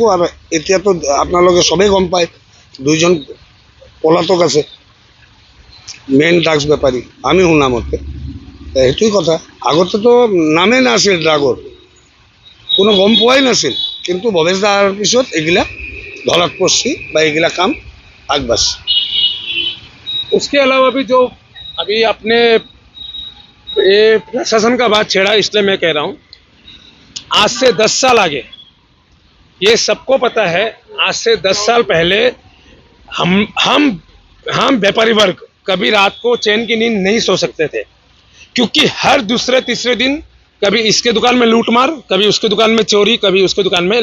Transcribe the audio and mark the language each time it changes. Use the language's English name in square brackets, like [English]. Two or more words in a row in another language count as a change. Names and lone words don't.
[Assamese] আৰু এতিয়াতো আপোনালোকে চবেই গম পায় 2জন পলাতক আছে [English] main drugs [Assamese] বেপাৰী, আমি শুনামতে। সেইটোৱেই কথা, আগতেতো নামেই নাছিল ড্ৰাগৰ, কোনো গম পোৱাই নাছিল, কিন্তু ভৱেশ দা অহাৰ পিছত এইগিলা ধৰাত পৰিছে বা এইগিলা কাম আগবাঢ়ছে। [Hindi] उसके अलावा भी जो अभी आपने ये प्रशासन का बात छेड़ा, इसलिए मैं कह रहा हूँ, आज से 10 साल आगे ये सबको पता है, आज से 10 साल पहले हम व्यापारी वर्ग कभी रात को चैन की नींद नहीं सो सकते थे, क्योंकि हर दूसरे तीसरे दिन कभी इसके दुकान में लूट मार, कभी उसके दुकान में चोरी, कभी उसके दुकान में।